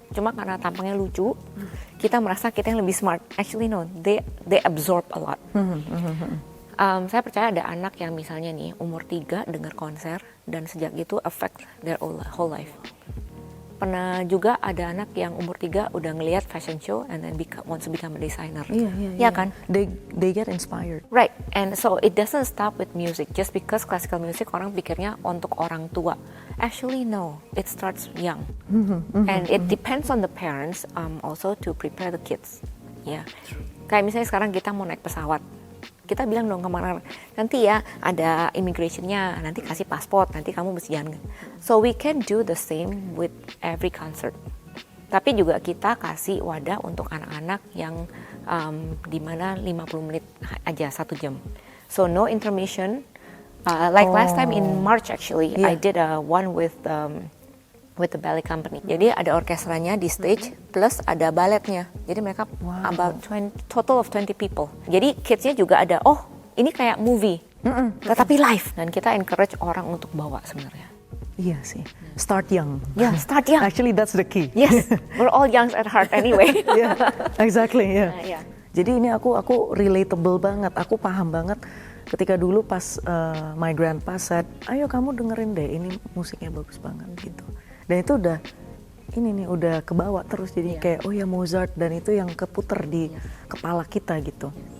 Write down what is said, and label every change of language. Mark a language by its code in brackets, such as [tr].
[id] Cuma karena tampangnya lucu, kita merasa kita yang lebih smart. [en] Actually no, they absorb a lot. [id] Saya percaya ada anak yang misalnya nih umur 3 dengar konser dan sejak itu [en] affect their whole life. [id] Pernah juga ada anak yang umur 3 udah ngelihat fashion show [en] and then wants to become a designer. [id] Iya kan? [en] They get inspired. Right, and so it doesn't stop with music. Just because classical music [id] orang pikirnya untuk orang tua. [en] Actually no, it starts young. And it depends on the parents also to prepare the kids. [id] Ya, kayak misalnya sekarang kita mau naik pesawat. Kita bilang dong kemana, nanti ya ada immigration-nya, nanti kasih paspor, nanti kamu mesti jalan. [en] So we can do the same with every concert. [id] Tapi juga kita kasih wadah untuk anak-anak yang di mana 50 menit aja, 1 jam. [en] So no intermission. Like last time in March actually, I did one with the ballet company. [id] Jadi ada orkestranya di stage plus ada balletnya. Jadi mereka [en] about total of 20 people. [id] Jadi kidsnya juga ada. Oh, ini kayak movie, tetapi live. Dan kita encourage orang untuk bawa sebenarnya. Iya sih. [en] Start young. Yeah, start young. Actually that's the key. Yes, we're all young at heart anyway. Yeah, exactly. Yeah. Yeah. [id] Jadi ini aku relatable banget. Aku paham banget. Ketika dulu pas [en] my grandpa said, [id] ayo kamu dengerin deh, ini musiknya bagus banget gitu. Dan itu udah kebawa terus jadi kayak oh ya Mozart, dan itu yang keputer di kepala kita gitu.